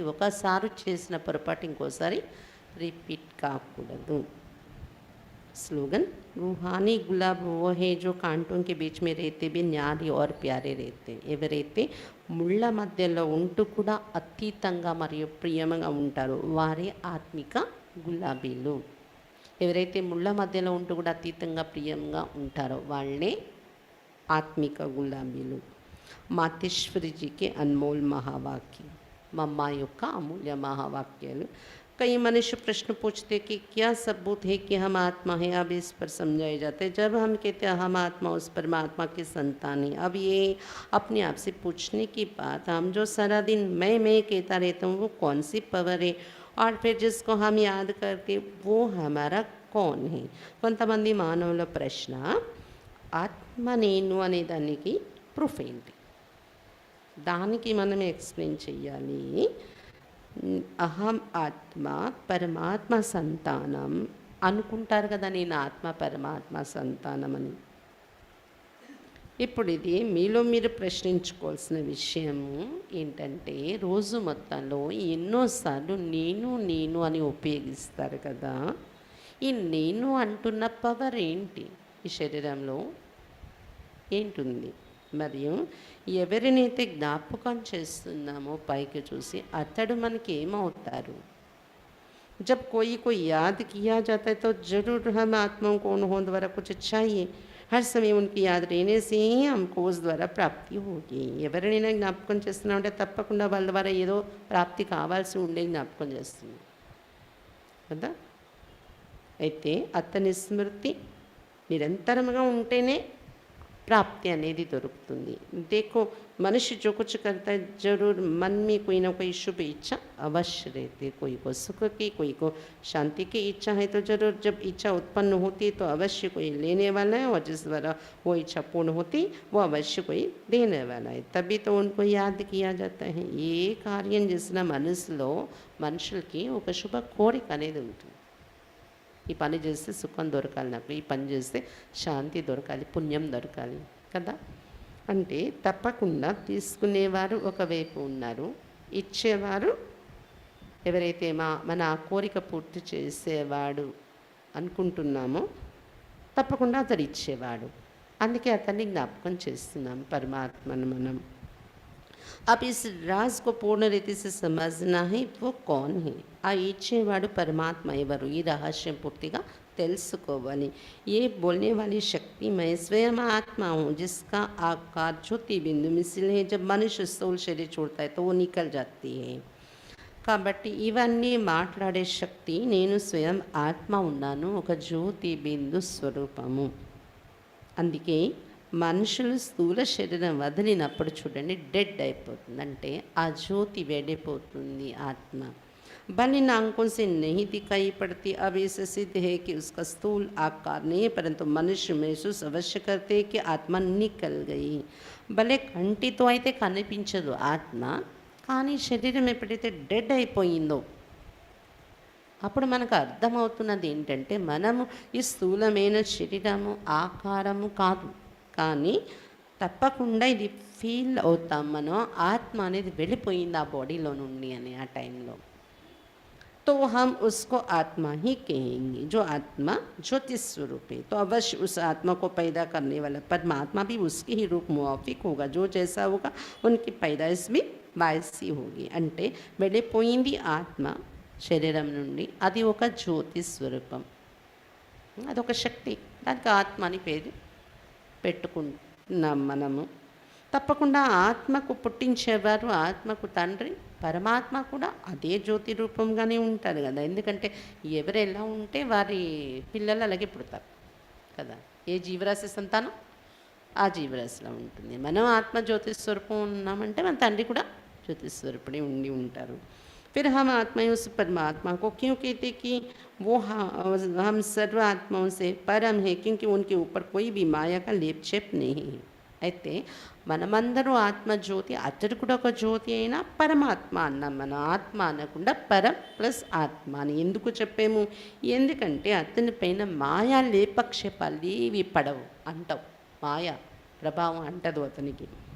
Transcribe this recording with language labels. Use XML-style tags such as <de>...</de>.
<te>ఒకసారి చేసిన పొరపాటు ఇంకోసారి రిపీట్ కాకూడదు.</te> <hi>स्लोगन, रूहानी गुलाब वो है जो कांटों के बीच में रहते भी न्यारी और प्यारे रहते.</hi> <te>ఎవరైతే ముళ్ళ మధ్యలో ఉంటూ కూడా అతీతంగా మరియు ప్రియమంగా ఉంటారో వారే ఆత్మిక గులాబీలు. ఎవరైతే ముళ్ళ మధ్యలో ఉంటూ కూడా అతీతంగా ప్రియంగా ఉంటారో వాళ్ళే ఆత్మిక గులాబీలు.</te> <hi>మాతేశ్వరిజీకి అన్మోల్ మహావాక్య,</hi> <te>మా అమ్మ యొక్క అమూల్య మహావాక్యాలు.</te> <hi>कई मनुष्य प्रश्न पूछते कि क्या सबूत है कि हम आत्मा हैं. अब इस पर समझाए जाते हैं. जब हम कहते हैं हम आत्मा उस परमात्मा की संतान है, अब ये अपने आप से पूछने की बात, हम जो सारा दिन मैं कहता रहता हूँ वो कौन सी पावर है, और फिर जिसको हम याद करते वो हमारा कौन है.</hi> <te>కొంతమంది మానవుల ప్రశ్న, ఆత్మ నేను అనే దానికి ప్రూఫ్ ఏంటి? దానికి మనం ఎక్స్ప్లెయిన్ చెయ్యాలి. అహం ఆత్మ పరమాత్మ సంతానం అనుకుంటారు కదా, నేను ఆత్మ పరమాత్మ సంతానం అని. ఇప్పుడు ఇది మీలో మీరు ప్రశ్నించుకోవాల్సిన విషయము ఏంటంటే, రోజు మొత్తంలో ఎన్నోసార్లు నేను అని ఉపయోగిస్తారు కదా, ఈ నేను అంటున్న పవర్ ఏంటి? ఈ శరీరంలో ఏంటుంది? మరియు ఎవరినైతే జ్ఞాపకం చేస్తున్నామో పైకి చూసి అతడు మనకి ఏమవుతారు?</te> <hi>जब कोई को याद किया जाता है तो जरूर हम आत्माओं को उन्हों द्वारा कुछ चाहिए. हर समय उनकी याद रहने से ही हमको उस द्वारा ప్రాప్తి होगी.</hi> <te>ఎవరినైనా జ్ఞాపకం చేస్తున్నామంటే తప్పకుండా వాళ్ళ ద్వారా ఏదో ప్రాప్తి కావాల్సి ఉండే జ్ఞాపకం చేస్తున్నాం కదా. అయితే అతని స్మృతి నిరంతరంగా ఉంటేనే प्राप्ति అనేది దొరుకుతుంది.</te> <hi>देखो मनुष्य जो कुछ करता है जरूर मन में कोई ना कोई शुभ इच्छा अवश्य रहती है. कोई को सुख की, कोई को शांति की इच्छा है तो जरूर जब इच्छा उत्पन्न होती है तो अवश्य कोई लेने वाला है, और जिस द्वारा वो इच्छा पूर्ण होती वो अवश्य कोई देने वाला है. तभी तो उनको याद किया जाता है.</hi> <te>ఏ కార్యం చేసిన మనసులో మనుషులకి ఒక శుభ కోరిక అనేది ఉంటుంది. ఈ పని చేస్తే సుఖం దొరకాలి, నాకు ఈ పని చేస్తే శాంతి దొరకాలి, పుణ్యం దొరకాలి కదా. అంటే తప్పకుండా తీసుకునేవారు ఒకవైపు ఉన్నారు, ఇచ్చేవారు ఎవరైతే మన ఆ కోరిక పూర్తి చేసేవాడు అనుకుంటున్నామో తప్పకుండా అతడు ఇచ్చేవాడు. అందుకే అతన్ని జ్ఞాపకం చేస్తున్నాం పరమాత్మను మనం.</te> <hi>अब इस राज को पूर्ण रीति से समझना है वो कौन है.</hi> <te>ఆ ఇచ్చేవాడు పరమాత్మ ఎవరు, ఈ రహస్యం పూర్తిగా తెలుసుకోవాలి.</te> <hi>ये बोलने वाली शक्ति मैं स्वयं आत्मा हूँ जिसका आकार ज्योति बिंदु मिसल है. जब मनुष्य स्थूल शरीर छोड़ता है तो वो निकल जाती है.</hi> <te>కాబట్టి ఇవన్నీ మాట్లాడే శక్తి నేను స్వయం ఆత్మ ఉన్నాను, ఒక జ్యోతి బిందు స్వరూపము. అందుకే మనుషులు స్థూల శరీరం వదిలినప్పుడు చూడండి డెడ్ అయిపోతుంది, అంటే ఆ జ్యోతి వెళ్ళిపోతుంది ఆత్మ.</te> <hi>भले आंखों से नहीं दिखाई पड़ती. अब ऐसे सिद्ध है कि उसका स्थूल आकार नहीं है, परंतु मनुष्य महसूस अवश्य करते कि आत्मा निकल गई.</hi> <te>भले కంటితో అయితే కనిపించదు ఆత్మ, కానీ శరీరం ఎప్పుడైతే డెడ్ అయిపోయిందో అప్పుడు మనకు అర్థమవుతున్నది ఏంటంటే మనము ఈ స్థూలమైన శరీరము ఆకారము కాదు, కానీ తప్పకుండా ఇది ఫీల్ అవుతాం మనం, ఆత్మ అనేది వెళ్ళిపోయింది ఆ బాడీలో నుండి అని ఆ టైంలో.</te> <hi>तो हम उसको आत्मा ही कहेंगे, जो आत्मा ज्योति स्वरूप है. तो अवश्य उस आत्मा को पैदा करने वाला परमात्मा भी उसके ही रूप मुआफिक होगा. जो जैसा होगा उनकी पैदाइश भी वैसी होगी.</hi> <te>అంటే వెళ్ళిపోయింది ఆత్మ శరీరం నుండి, అది ఒక జ్యోతి స్వరూపం, అదొక శక్తి, దానికి ఆత్మ అని పేరు పెట్టుకుంటున్నాం మనము. తప్పకుండా ఆత్మకు పుట్టించేవారు, ఆత్మకు తండ్రి పరమాత్మ కూడా అదే జ్యోతి రూపంగానే ఉంటారు కదా. ఎందుకంటే ఎవరు ఎలా ఉంటే వారి పిల్లలు అలాగే పుడతారు కదా. ఏ జీవరాశి సంతానం ఆ జీవరాశిలో ఉంటుంది. మనం ఆత్మ జ్యోతి స్వరూపం ఉన్నామంటే మన తండ్రి కూడా జ్యోతి స్వరూపుడే ఉండి ఉంటారు.</te> <hi>फिर हम आत्माएं उस परमात्मा को क्यों कहते कि वो हम सर्व आत्माओं से परम है, क्योंकि उनके ऊपर कोई भी माया का लेप छेप नहीं है.</hi> <te>అయితే మనమందరూ ఆత్మజ్యోతి, అతడు కూడా ఒక జ్యోతి అయినా పరమాత్మ అన్నాం. మన ఆత్మ అనకుండా పరం ప్లస్ ఆత్మ అని ఎందుకు చెప్పాము, ఎందుకంటే అతని పైన మాయా లేపక్షేపాలు ఏవి పడవు, అంటావు, మాయా ప్రభావం అంటదు అతనికి.</te>